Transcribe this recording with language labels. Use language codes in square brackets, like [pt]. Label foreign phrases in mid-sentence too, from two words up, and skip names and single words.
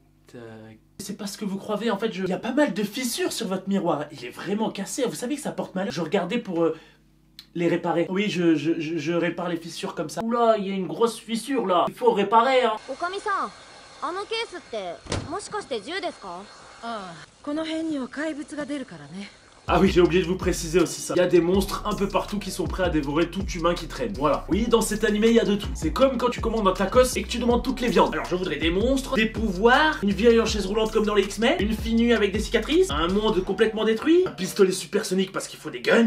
[fr] C'est pas ce que vous croyez, en fait, il y a pas mal de fissures sur votre miroir. Il est vraiment cassé, vous savez que ça porte malheur. Je regardais pour les réparer. Oui, je répare les fissures comme ça. Oula, il y a une grosse fissure là. Il faut réparer, hein. [ja] Okami-san, あのケースってもしかして銃ですか？ああ、この辺には怪物が出るからね。 [fr] Ah oui, j'ai oublié de vous préciser aussi ça. Il y a des monstres un peu partout qui sont prêts à dévorer tout humain qui traîne. Voilà. Oui, dans cet animé, il y a de tout. C'est comme quand tu commandes un tacos et que tu demandes toutes les viandes. Alors je voudrais des monstres, des pouvoirs, une vieille en chaise roulante comme dans les X-Men, une fille nue avec des cicatrices, un monde complètement détruit, un pistolet supersonique parce qu'il faut des guns.